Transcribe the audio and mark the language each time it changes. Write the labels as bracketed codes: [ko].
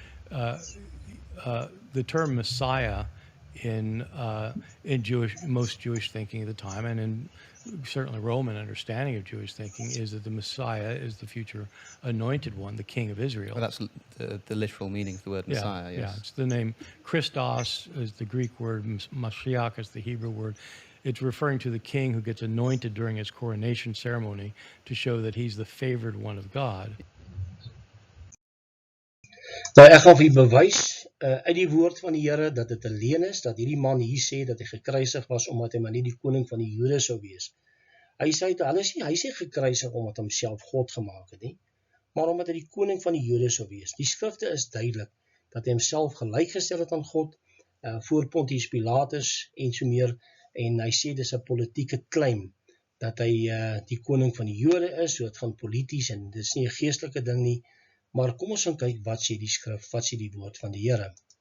[en] The term Messiah in most Jewish thinking at the time, and in certainly Roman understanding of Jewish thinking, is that the Messiah is the future anointed one, the king of Israel. Well, that's the literal meaning of the word Messiah. Yeah, it's the name. Christos is the Greek word, Mashiach is the Hebrew word. It's referring to the king who gets anointed during his coronation ceremony to show that he's the favored one of God. [af] Nou ek gaan vir u bewys uit die woord van die Here dat dit alleen is, dat hierdie man hier sê dat hy gekruisig was omdat hy maar nie die koning van die Jode sou wees. Hy sê gekruisig omdat hy homself God gemaak het nie, maar omdat hy die koning van die Jode sou wees. Die skrifte is duidelik dat hy homself gelykgestel het aan God voor Pontius Pilatus en so meer. En hy sê dis 'n politieke claim dat hy die koning van die Jode is, so dit gaan polities en dis nie 'n geestelike ding nie, maar kom ons gaan kyk wat sê die skrif, wat sê die woord van die Here.